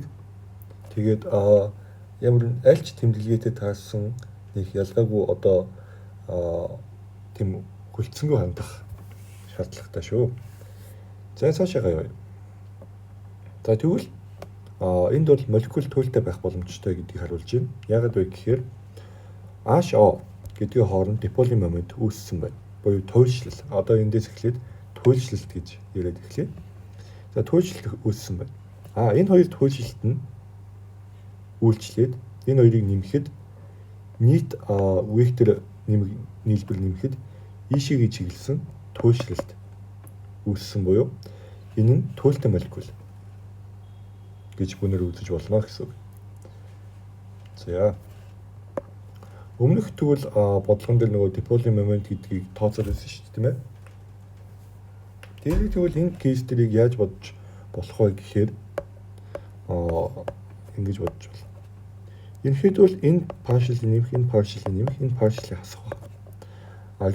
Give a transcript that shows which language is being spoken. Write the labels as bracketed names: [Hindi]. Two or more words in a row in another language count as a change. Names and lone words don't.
[Mongolian] Тэгээд ямар аль ч тэмдэглэгээтэй таасан нэг ялгаагүй одоо тийм хүлцэнгүй хандах шаардлагатай шүү. За цаашаа гаяа. За тэгвэл энд бол молекул туйлтай байх боломжтой гэдгийг харуулж байна. Яагаад вэ гэхээр HO гэдгийн хооронд [English] dipole moment [Mongolian] үүссэн байна. Буюу туйлшлал. Одоо эндээс эхлээд туйлшлалт гэж яриад эхлэе. За туйлшлалт үүссэн байна. Энэ хоёр туйлшлалт нь үйлчлээд энэ хоёрыг нэмэхэд нийт вектор нийлбэр нэмэхэд ийшээгээ чиглэсэн туйлшлалт үүссэн буюу энэ нь туйлтай молекул гэж өнөр үзэж болно гэсэн үг. За өмнөх тэгвэл бодлогон дээр нөгөө [English] dipole moment [Mongolian] гэдгийг тооцоод байсан шүү дээ, тийм ээ. Тэгээд тэгвэл энэ кейс дэрийг яаж бодож болох вэ гэхээр ингэж бодож байна. Ерөнхийдөө бол энэ partial нэмэх, энэ partial нэмэх, энэ partial хасах байна.